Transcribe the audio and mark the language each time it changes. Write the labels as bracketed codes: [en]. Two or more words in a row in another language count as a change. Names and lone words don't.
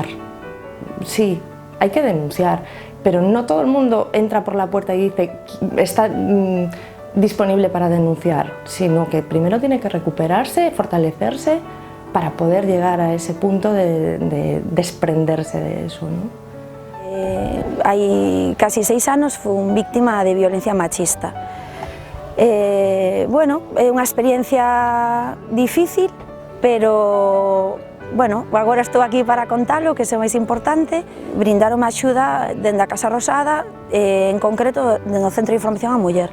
[es] Sí, hay que denunciar, pero no todo el mundo entra por la puerta y dice está disponible para denunciar, sino que primero tiene que recuperarse, fortalecerse para poder llegar a ese punto de desprenderse de eso, ¿no? [gl] Hai casi 6 anos fui víctima de violencia machista. Bueno, é unha experiencia difícil, pero bueno, agora estou aquí para contalo, que é o máis importante. Brindaron axuda dende a Casa Rosada, en concreto no Centro de Información á Muller.